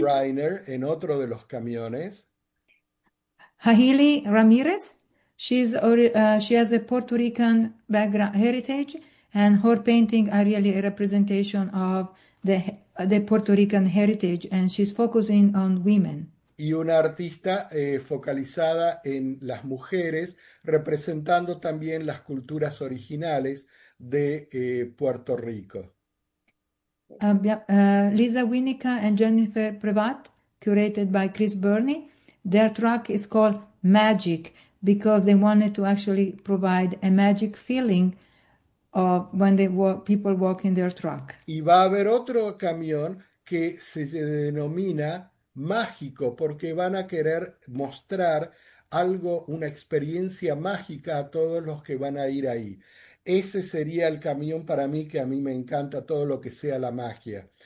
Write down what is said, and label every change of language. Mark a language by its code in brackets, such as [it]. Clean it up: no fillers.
[es] Briner, en otro de los camiones. [en] Haheli Ramirez, she has a Puerto Rican background heritage, and her painting are really a representation of the Puerto Rican heritage, and she's focusing on women. [es] Y una artista focalizada en las mujeres, representando también las culturas originales de Puerto Rico. [en] Lisa Winica and Jennifer Privat, curated by Chris Burney. Their track is called Magic because they wanted to actually provide a magic feeling of when they people walk in their track. [es] Y va a haber otro camión que se denomina Mágico, porque van a querer mostrar algo, una experiencia mágica a todos los que van a ir ahí. Ese sería el camión para mí, que a mí me encanta todo lo que sea la magia.